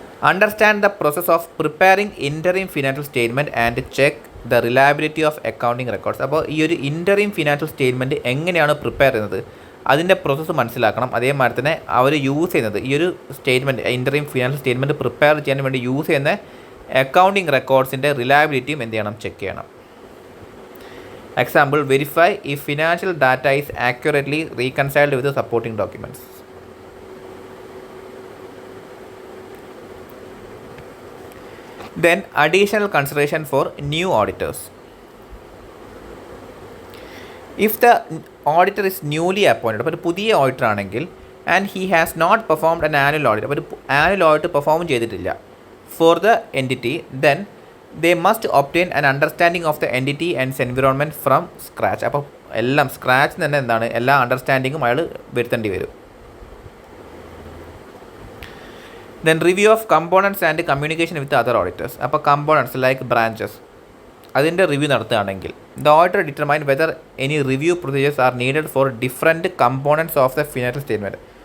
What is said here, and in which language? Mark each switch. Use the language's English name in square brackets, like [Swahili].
[English] Understand the process of preparing interim financial statement and check the reliability of accounting records. [Malayalam] അപ്പോൾ ഈ ഒരു interim financial statement എങ്ങനെയാണ് prepare ചെയ്യുന്നത് അതിൻ്റെ process മനസ്സിലാക്കണം. അതേമാതിരി തന്നെ അവർ യൂസ് ചെയ്യുന്നത് ഈ ഒരു statement interim financial statement prepare ചെയ്യാൻ വേണ്ടി യൂസ് ചെയ്യുന്ന അക്കൗണ്ടിങ് റെക്കോർഡ്സിൻ്റെ റിലയബിലിറ്റിയും എന്ത് ചെയ്യണം, ചെക്ക് ചെയ്യണം. [English] Example, verify if financial data is accurately reconciled with the supporting documents. Then additional consideration for new auditors. If the auditor is newly appointed, [Malayalam] അപ്പോൾ ഒരു പുതിയ auditor ആണെങ്കിൽ [English] and he has not performed an annual audit, [Malayalam] അപ്പോൾ ഒരു annual audit perform ചെയ്തിട്ടില്ല [English] for the entity, then they must obtain an understanding of the entity and its environment from scratch. [Malayalam] അപ്പോൾ എല്ലാം scratch തന്നെ എന്താണ് എല്ലാ അണ്ടർസ്റ്റാൻഡിങ്ങും അയാൾ വരുത്തേണ്ടി വരും. [English] Then review of components and communication with other auditors. [Malayalam] അപ്പോൾ കമ്പോണൻസ് ലൈക്ക് ബ്രാഞ്ചസ് അതിൻ്റെ റിവ്യൂ നടത്തുകയാണെങ്കിൽ [English] The auditor determine whether any review procedures are needed for different components of the financial statement.